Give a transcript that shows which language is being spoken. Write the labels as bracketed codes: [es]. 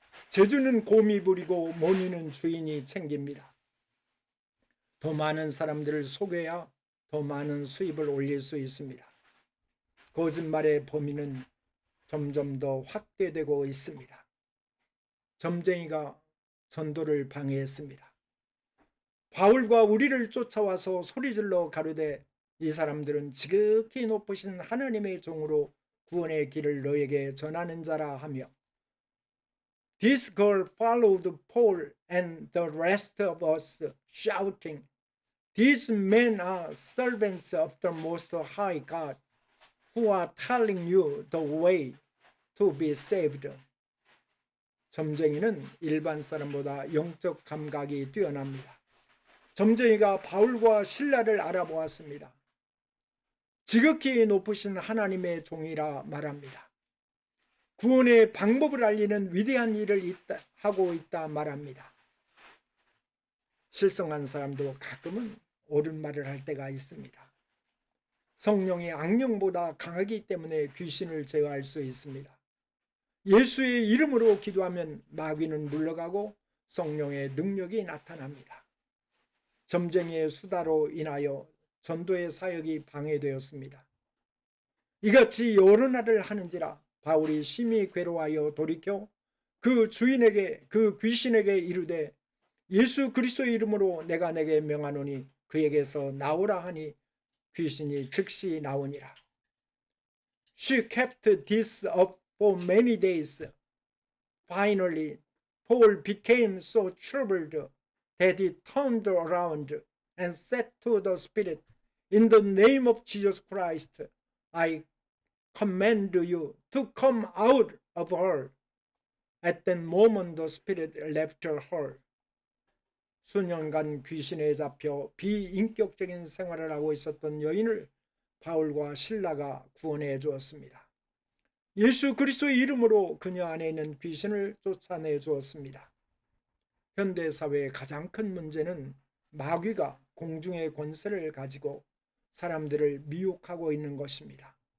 [ko] 재주는 곰이 부리고 모니는 주인이 챙깁니다. 더 많은 사람들을 속여야 더 많은 수입을 올릴 수 있습니다. 거짓말의 범위는 점점 더 확대되고 있습니다. 점쟁이가 전도를 방해했습니다. 바울과 우리를 쫓아와서 소리질러 가로되 이 사람들은 지극히 높으신 하나님의 종으로 구원의 길을 너에게 전하는 자라 하며 [en] This girl followed Paul and the rest of us, shouting, These men are servants of the Most High God, who are telling you the way to be saved. [ko] 점쟁이는 일반 사람보다 영적 감각이 뛰어납니다. 점쟁이가 바울과 실라를 알아보았습니다. 지극히 높으신 하나님의 종이라 말합니다. 구원의 방법을 알리는 위대한 일을 하고 있다 말합니다. 실성한 사람도 가끔은 옳은 말을 할 때가 있습니다. 성령이 악령보다 강하기 때문에 귀신을 제어할 수 있습니다. 예수의 이름으로 기도하면 마귀는 물러가고 성령의 능력이 나타납니다. 점쟁이의 수다로 인하여 전도의 사역이 방해되었습니다. 이같이 여러 날을 하는지라 바울이 심히 괴로워하여 돌이켜 그 주인에게 그 귀신에게 이르되 예수 그리스도의 이름으로 내가 내게 명하노니 그에게서 나오라 하니 귀신이 즉시 나오니라. [en] She kept this up for many days. Finally, Paul became so troubled that he turned around and said to the spirit, In the name of Jesus Christ, I command you to come out of her. At that moment the spirit left her. [ko] 수년간 귀신에 잡혀 비인격적인 생활을 하고 있었던 여인을 바울과 실라가 구원해 주었습니다. 예수 그리스도의 이름으로 그녀 안에 있는 귀신을 쫓아내 주었습니다. 현대사회의 가장 큰 문제는 마귀가 공중의 권세를 가지고 사람들을 미혹하고 있는 것입니다.